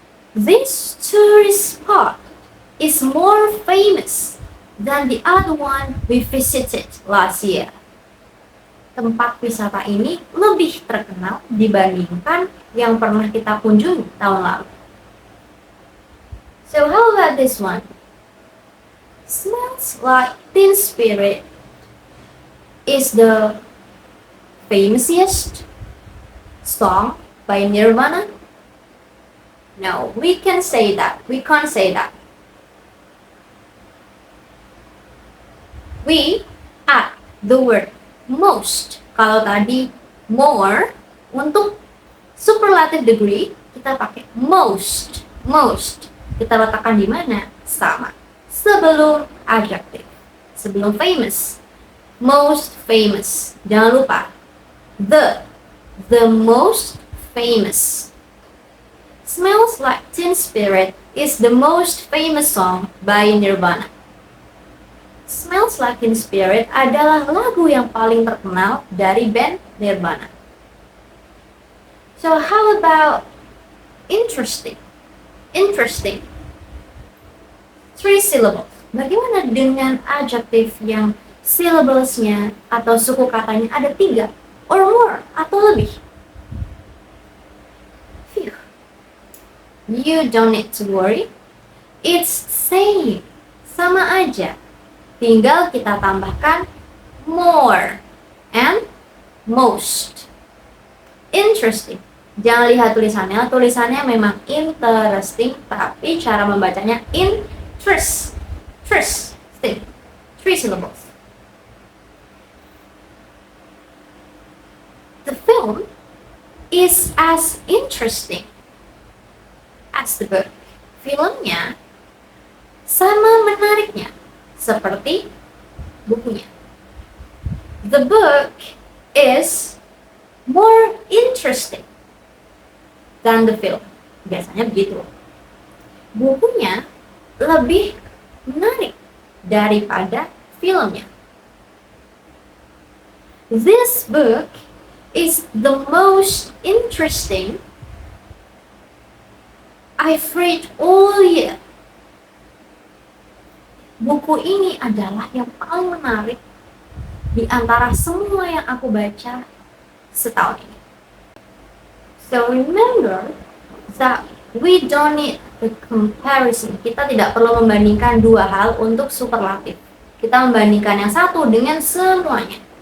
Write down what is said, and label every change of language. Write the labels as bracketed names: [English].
[English] This tourist spot is more famous than the other one we visited last year. [Indonesian] Tempat wisata ini lebih terkenal dibandingkan yang pernah kita kunjungi tahun lalu. [English] So how about this one? Smells Like Teen Spirit is the famous song by Nirvana? No, we can't say that. We can't say that. We add the word most. [Indonesian] Kalau tadi more, untuk superlative degree kita pakai most. Most. Kita letakkan di mana? Sama. Sebelum adjective. Sebelum famous. Most famous. Jangan lupa. [English] The most famous. Smells Like Teen Spirit is the most famous song by Nirvana. [Indonesian] Smells Like Teen Spirit adalah lagu yang paling terkenal dari band Nirvana. [English] So how about interesting? Interesting. 3 syllables. [Indonesian] Bagaimana dengan adjektif yang syllablesnya atau suku katanya ada 3 or more atau lebih? [English] Phew. You don't need to worry. It's same. [Indonesian] Sama aja. Tinggal kita tambahkan more and most. Interesting. Jangan lihat tulisannya. Tulisannya memang interesting, tapi cara membacanya interesting. [English] 3 syllables. The film is as interesting as the book. [Indonesian] Filmnya sama menariknya seperti bukunya. [English] The book is more interesting than the film. [Indonesian] Biasanya begitu. Bukunya lebih menarik daripada filmnya. [English] This book is the most interesting I've read all year. [Indonesian] Buku ini adalah yang paling menarik di antara semua yang aku baca setahun ini. [English] So remember that we don't need the comparison. [Indonesian] Kita tidak perlu membandingkan dua hal untuk superlatif. Kita membandingkan yang satu dengan semuanya.